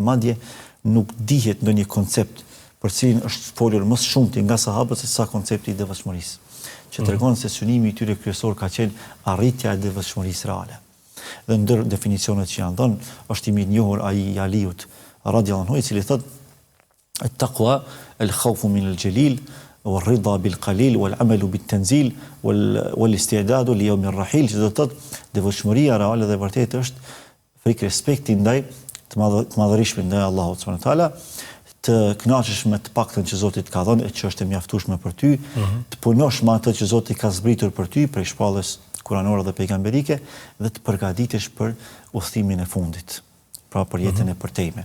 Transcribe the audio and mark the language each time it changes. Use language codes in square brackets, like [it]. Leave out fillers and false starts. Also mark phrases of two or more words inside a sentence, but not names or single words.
[sq] Madje nuk dihet ndonjë koncept për cilin është folur më shumë nga sahabët se sa koncepti i devotshmërisë, që tregon se synimi i tyre kryesor ka qenë arritja e devotshmërisë reale. Dhe ndër definicionet që janë dhënë, është i mirë njohur ai i Aliut [ar] رضي الله عنه, [sq] i cili thotë [ar] التقوى الخوف من الجليل والرضا بالقليل والعمل بالتنزيل والاستعداد ليوم الرحيل. [sq] Që do të thotë devotshmëria reale dhe vërtet është frikë respekti ndaj të madhërisht ndaj Allahut [ar] سبحانه وتعالى, [sq] të kënaqesh me të paktën që Zoti të ka dhënë e që është e mjaftueshme për ty, të punosh me atë që Zoti ka zbritur për ty prej shpallës kuranore dhe pejgamberike dhe të përgatitesh për udhëtimin e fundit, pra për jetën e përtejme.